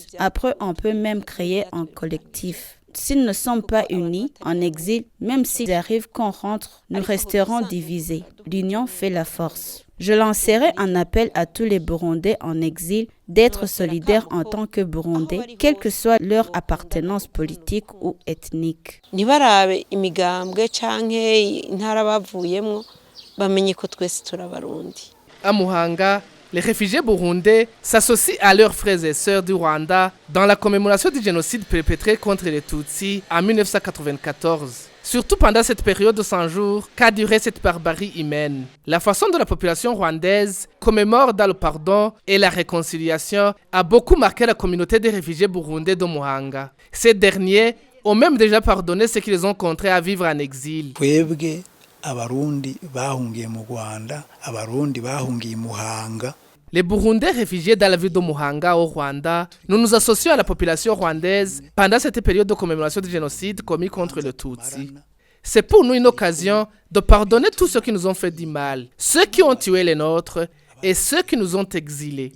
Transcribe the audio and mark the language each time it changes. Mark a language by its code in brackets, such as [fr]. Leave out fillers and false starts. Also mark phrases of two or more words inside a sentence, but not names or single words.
[fr] Après, on peut même créer un collectif. S'ils ne sont pas unis, en exil, même s'il arrive qu'on rentre, nous resterons divisés. L'union fait la force. Je lancerai un appel à tous les Burundais en exil d'être solidaires en tant que Burundais, quelle que soit leur appartenance politique ou ethnique. [rn] Ntibarabe imigambwe canke intara bavuyemwo bamenye ko twese turabarundi. [fr] À Muhanga, les réfugiés burundais s'associent à leurs frères et sœurs du Rwanda dans la commémoration du génocide perpétré contre les Tutsis en 1994. Surtout pendant cette période de 100 jours qu'a duré cette barbarie humaine. La façon dont la population rwandaise commémore dans le pardon et la réconciliation a beaucoup marqué la communauté des réfugiés burundais de Muhanga. Ces derniers ont même déjà pardonné ceux qui les ont contraints à vivre en exil. [rn] Abarundi bahungiye mu Rwanda, abarundi bahungiye Muhanga. [fr] Les Burundais réfugiés dans la ville de Muhanga au Rwanda, nous nous associons à la population rwandaise pendant cette période de commémoration du génocide commis contre le Tutsi. C'est pour nous une occasion de pardonner tous ceux qui nous ont fait du mal, ceux qui ont tué les nôtres et ceux qui nous ont exilés.